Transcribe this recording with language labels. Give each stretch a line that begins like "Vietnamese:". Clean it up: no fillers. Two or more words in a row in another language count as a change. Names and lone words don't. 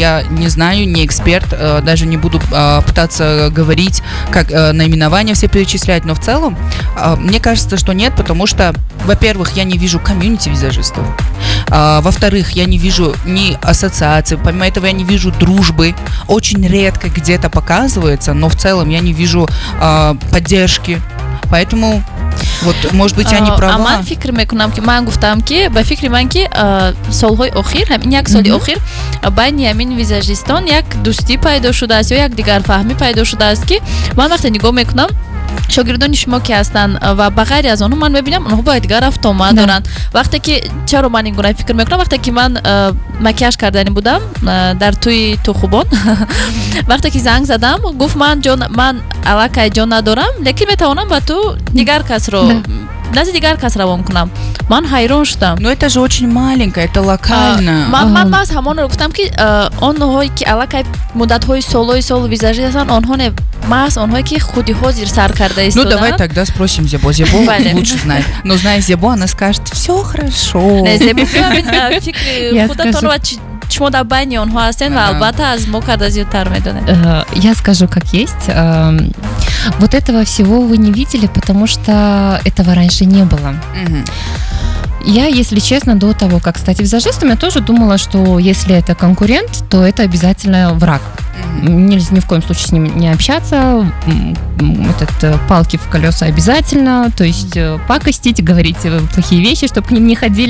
Russian: Я не знаю, не эксперт, даже не буду пытаться говорить, как наименования все перечислять, но в целом мне кажется, что нет, потому что, во-первых, я не вижу комьюнити визажистов, во-вторых, я не вижу ни ассоциации, помимо этого я не вижу дружбы, очень редко где-то показывается, но в целом я не вижу поддержки, поэтому вот, может быть, я не права.
Tajik: Ман фикр мекунам ки ман гуфтам ки ба фикри ман ки солҳои охир ҳамин як соли охир байни ҳамин визажистон як дӯстӣ пайдо шудааст ё як дигарфаҳмӣ пайдо шудааст ки ман вақте нигоҳ мекунам шогирдони шумо ки ҳастанд ва ба ғайри аз онҳо ман мебинам онҳо ба дигар автомат доранд. Вақте ки чаро ман ин гуна фикр мекунам, вақте ки ман макияж кардани будам дар тӯи тухубон, вақте ки занг задам, гуфт ман аллакай ҷон надорам, лекин метавонам ба ту дигар касро назди дигар кас равон кунам. Ман ҳайрон шудам.
Russian: Но это же очень маленькое, это локально.
Tajik: Ман баъз ҳамонро гуфтам ки онҳое ки аллакай муддатҳои солҳои сол визажист ҳастанд, онҳо не маҳз онҳое ки худи ҳозир сар карда истодаанд.
Russian: Ну давай тогда спросим Зебо. Зебо лучше знает. Но зная Зебо, она скажет: все хорошо. Не,
Tajik: Зебо фикри худатонро шумо дар байни онҳо ҳастен ва албатта аз мо карда зиёдтар медонед.
Russian: Я скажу как есть. Вот этого всего вы не видели, потому что этого раньше не было. Я, если честно, до того, как стать визажистом, я тоже думала, что если это конкурент, то это обязательно враг. Нельзя ни в коем случае с ним не общаться, палки в колеса обязательно, то есть пакостить, говорить плохие вещи, чтобы к ним не ходили.